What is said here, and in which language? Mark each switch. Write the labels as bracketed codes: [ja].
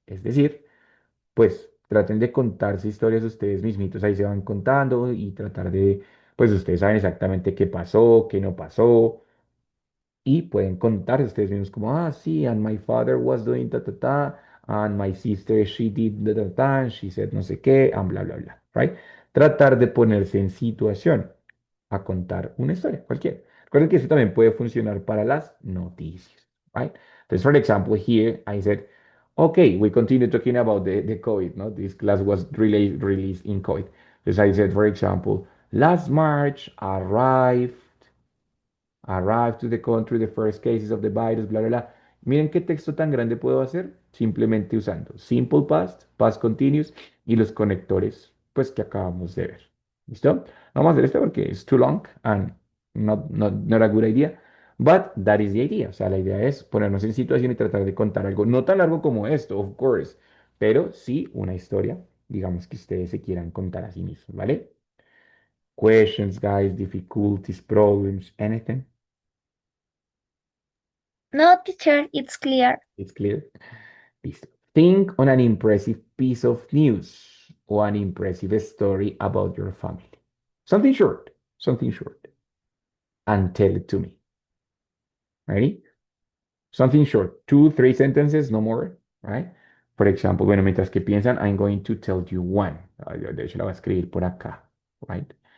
[es] Es decir, pues traten de contarse historias ustedes mismitos, ahí se van contando y tratar de, pues ustedes saben exactamente qué pasó, qué no pasó, y pueden contarse ustedes mismos como, sí, [en] and my father was doing ta, ta, [es] ta, and my sister, she did ta, ta, ta, and she said no sé qué, [en] and bla, bla, bla, right? [es] Tratar de ponerse en situación. a contar una historia, cualquiera. Recuerden que eso también puede funcionar para las noticias, right? Entonces, [en] for example, here I said, okay, we continue talking about the COVID, no? This class was released in COVID. [es] Entonces, [en] I said, for example, last March arrived to the country the first cases of the virus, bla, bla, bla. [es] Miren qué texto tan grande puedo hacer simplemente usando simple past, past continuous y los conectores, pues que acabamos de ver. ¿Listo? No vamos a hacer esto porque es [en] too long and not a good idea. But that is the idea. [es] O sea, la idea es ponernos en situación y tratar de contar algo no tan largo como esto, [en] of course, [es] pero sí una historia, digamos que ustedes se quieran contar a sí mismos, ¿vale? [en] Questions, guys, difficulties, problems, anything? No, teacher, it's clear. It's clear. [es] Listo. [en] Think on an impressive piece of news or an impressive story about your family. Something short, and tell it to me. Ready? Something short, 2, 3 sentences, no more, right? [es] Por ejemplo, bueno, mientras que piensan, [en] I'm going to tell you one. [es] De hecho, la voy a escribir por acá, right?